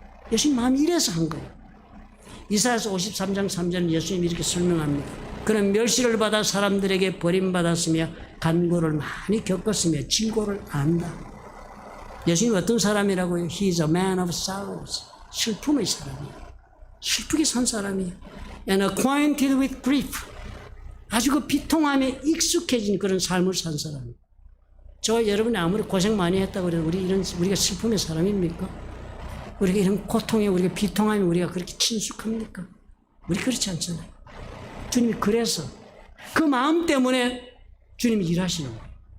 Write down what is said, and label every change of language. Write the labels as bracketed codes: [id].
[ko] 예수님 마음이 이래서 한 거예요. 이사야서 53장 3절은 예수님이 이렇게 설명합니다. 그는 멸시를 받아 사람들에게 버림받았으며 간고를 많이 겪었으며 질고를 안다. 예수님이 어떤 사람이라고요? [en] He is a man of sorrows. [ko] 슬픔의 사람이에요. 슬프게 산 사람이에요. [en] And acquainted with grief. [ko] 아주 그 비통함에 익숙해진 그런 삶을 산 사람이에요. 저 여러분이 아무리 고생 많이 했다고 해도 우리가 슬픔의 사람입니까? 우리가 이런 고통에 우리가 비통함에 우리가 그렇게 친숙합니까? 우리 그렇지 않잖아요. 주님이 그래서 그 마음 때문에 주님이 일하시는 거예요.